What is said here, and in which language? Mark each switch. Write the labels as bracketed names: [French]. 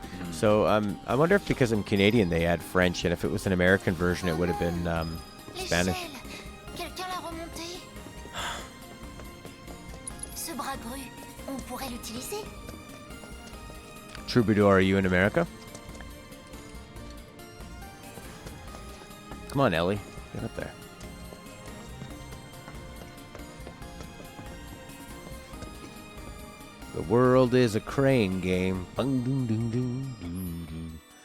[English] So, I wonder if because I'm Canadian they add French, and if it was an American version it would have been Spanish. [French] Quelqu'un l'a remonté. Ce bras gru, on pourrait l'utiliser. [English] Troubadour, are you in America? Come on, Ellie. Get up there. The world is a crane game. Bung, ding, ding, ding, ding, ding.